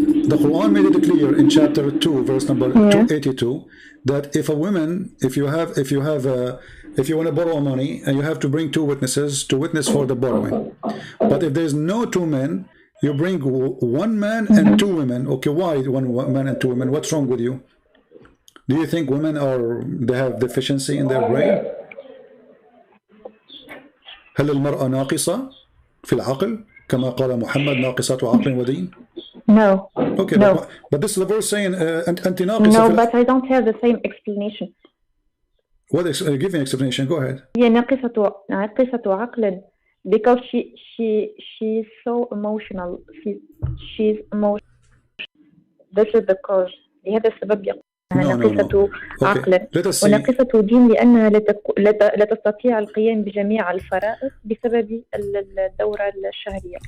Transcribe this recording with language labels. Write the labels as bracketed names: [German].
[English] The Quran made it clear in chapter 2, verse number 282, that if a woman, if you want to borrow money and you have to bring 2 witnesses to witness for the borrowing, but if there's no 2 men, you bring 1 man and 2 women. Okay, why 1 man and 2 women? What's wrong with you? Do you think women they have deficiency in their brain? [Arabic] هل المرأة ناقصة في العقل كما قال محمد ناقصة عقل ودين? [English] No. Okay, No. but this is the verse saying [Arabic] أنت ناقصة. [English] No, but I don't have the same explanation. What? Give me an explanation. Go ahead. [Arabic] هي ناقصة عقل [English] because she's so emotional. She's emotional. This is the cause. [Arabic] لهذا السبب يقول ناقصة عقل وناقصة دين لأنها لا تستطيع القيام بجميع الفرائض بسبب الدورة الشهرية.